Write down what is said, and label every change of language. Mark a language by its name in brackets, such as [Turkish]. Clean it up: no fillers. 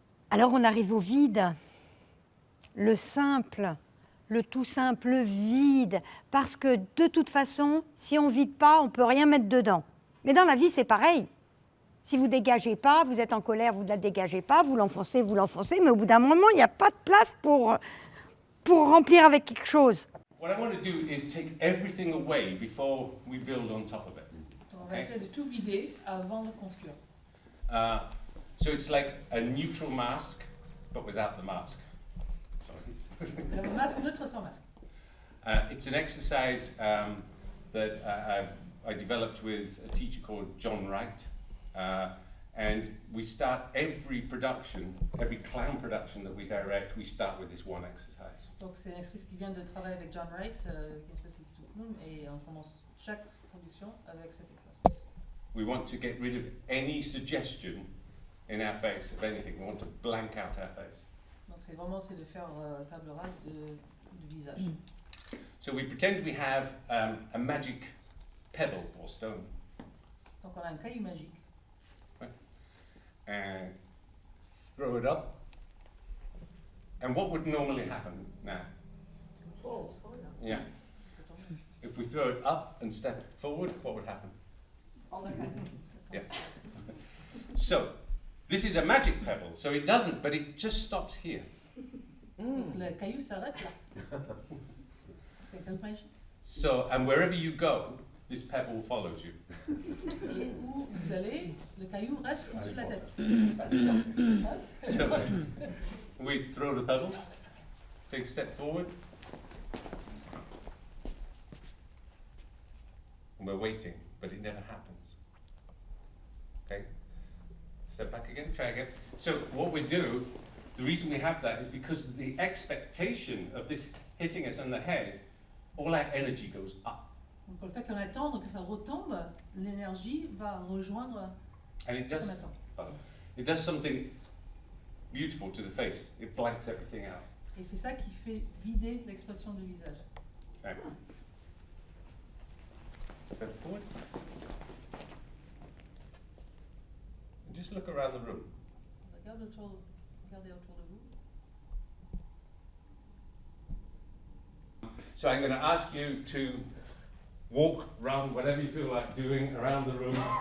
[French] Alors on arrive au vide, le simple, le tout simple, le vide, parce que de toute façon, si on ne vide pas, on ne peut rien mettre dedans. Mais dans la vie, c'est pareil. Si vous ne dégagez pas, vous êtes en colère, vous ne la dégagez pas, vous l'enfoncez, mais au bout d'un moment, il n'y a pas de place pour remplir avec quelque chose. [English] What I want to do is take everything away before we build on top of it. [French] Donc on va essayer de tout vider avant de construire. [English] So it's like a neutral mask, but without the mask. Sorry. [French] Le masque neutre sans masque. [English] It's an exercise that I developed with a teacher called John Wright. And we start every production, every clown production that we direct, we start with this one exercise. [French] Donc c'est un exercice qui vient de travailler avec John Wright, qui est un spécialiste du clown, et on commence chaque production avec cet exercice. [English] We want to get rid of any suggestion in our face of anything. We want to blank out our face. [French] Donc c'est de faire table rase du visage. [English] So we pretend we have a magic pebble or stone. [French] Donc on a un caillou magique. [English] And throw it up. And what would normally happen now? Yeah. If we throw it up and step forward, what would happen? Yeah. So, this is a magic pebble, so it doesn't, but it just stops here. [French] Le caillou s'arrête là. C'est quelle magie? [English] So, and wherever you go, this pebble follows you. [French] Et où vous allez, le caillou reste au-dessus de la tête. [English] So, we throw the pebble, take a step forward, and we're waiting, but it never happens. Okay? Step back again, try again. So what we do, the reason we have that is because the expectation of this hitting us on the head, all our energy goes up. [French] Donc le fait qu'on attend que ça retombe, l'énergie va rejoindre [English] And it [French] ce [English] does, [French] qu'on attend. [English] it does something beautiful to the face. It blanks everything out. [French] Et c'est ça qui fait vider l'expression du visage. [English] Okay. Step forward. And just look around the room. [French] Regardez autour de vous. [English] So I'm going to ask you to walk, run, whatever you feel like doing around the room.